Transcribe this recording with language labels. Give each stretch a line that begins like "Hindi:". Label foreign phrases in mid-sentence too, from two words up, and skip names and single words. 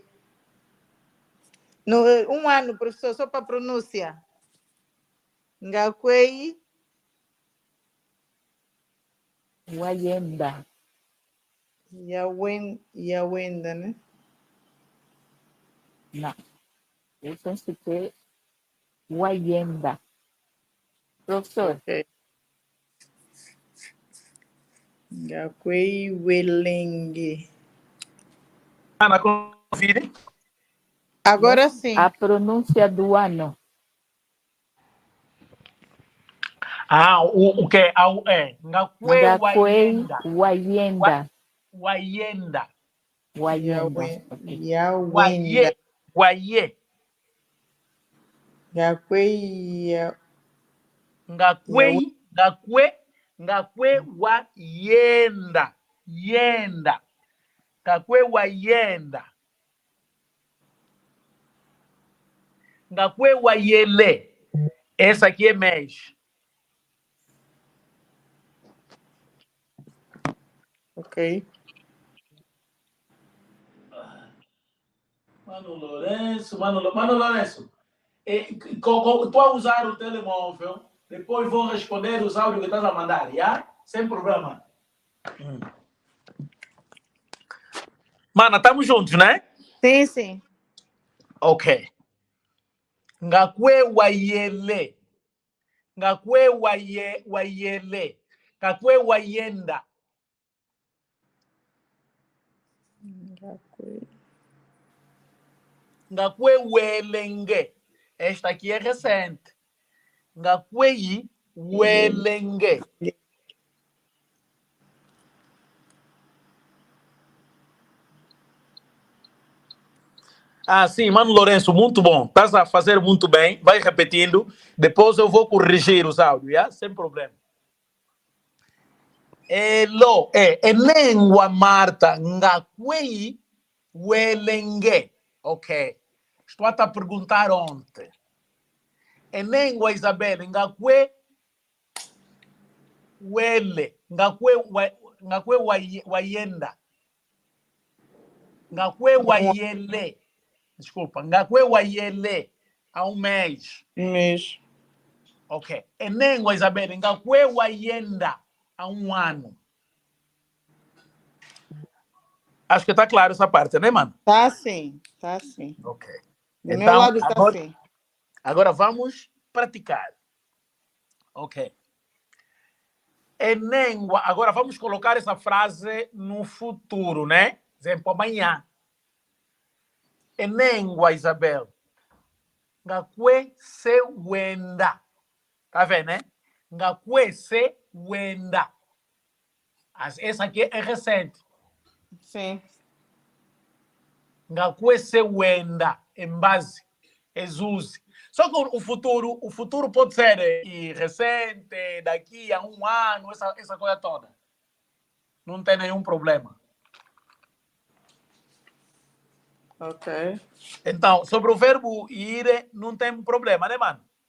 Portuguese: No, ano, professor, só para pronúncia.
Umbundu: Ngakwe Wayenda. Yawenda,
Portuguese: né? Não. Eu penso que é Wayenda. Professor,
Umbundu: Ok. Ngakwe welenge.
Portuguese: Ana, confere. Agora sim. a pronúncia do ano. O que?
Umbundu: Ngakwe wayenda. Wayenda. Wayenda. Wayenda. Ok. Yawenda. Waye. Ngakwe Ngakwe wayenda. Yenda. Ngakwe wayenda. Ngakwe wayele.
Portuguese: Essa aqui é mês. Ok. Mano Lourenço. Tu a usar o telemóvel, depois vou responder os áudios que estás a mandar, já? Sem problema. Mana, estamos juntos, né? Sim, sim.
Umbundu: Ok. Ngakwe wayele. Ngakwe wayele. Ngakwe wayenda. Ngakwe welenge.
Portuguese: Esta aqui é recente.
Umbundu: Ngakwe welenge.
Portuguese: Sim, Mano Lourenço, muito bom. Estás a fazer muito bem. Vai repetindo. Depois eu vou corrigir os áudios, já? Sem problema.
Umbundu: Elo,
Portuguese: língua Marta,
Umbundu: ngakwe welenge.
Portuguese: Ok. Estou a te perguntar ontem. Língua Isabel,
Umbundu: ngakwe wele, ngakwe wayenda. Ngakwe wayele. Desculpa, ngakwe wayele
Portuguese: há um mês. Um mês. Ok.
Umbundu: Enengwa, Isabel, ngakwe wayenda
Portuguese: há um ano. Acho que está claro essa parte, né, mano? Tá sim, tá sim. Ok. Do meu Então, lado tá sim. agora vamos praticar. Ok. Enengwa, agora vamos colocar essa frase no futuro, né? Exemplo, amanhã. Enengwa, Isabel.
Umbundu: Ngakwe se wenda.
Portuguese: Tá vendo, né?
Umbundu: Ngakwe se wenda.
Portuguese: Essa aqui é recente. Sim.
Umbundu: Ngakwe se wenda.
Portuguese: Em base. Exuse. Só que o futuro pode ser recente, daqui a um ano, essa coisa toda. Não tem nenhum problema. Ok. Então, sobre o verbo ir, não tem problema, né, mano?